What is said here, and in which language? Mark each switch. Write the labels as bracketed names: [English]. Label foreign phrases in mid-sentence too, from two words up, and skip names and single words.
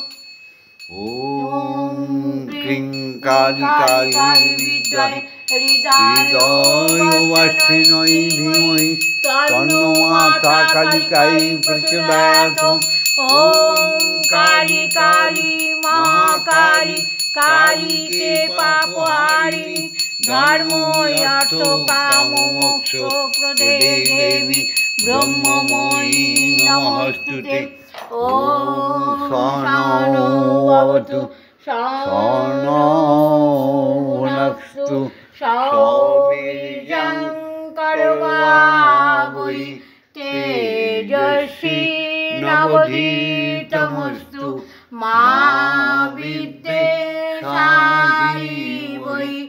[Sanskrit] ओम क्लीं काली काली विद्महे हृदयवासिन्यै धीमहि तन्नो माता कालिकायै प्रचोदयात्। ओम काली काली महाकाली काली के पापहारिणी ধর্মই অর্থ কাম মোক্ষ প্রদে দেবী ব্রহ্মময়ী নমস্তুতে। ওম সহনৌ ভবতু সহনৌ ভুনক্তু সহ বীর্যং করভাবহৈ তেজস্বী নবধীতমস্তু মা বিদ্বেষায়।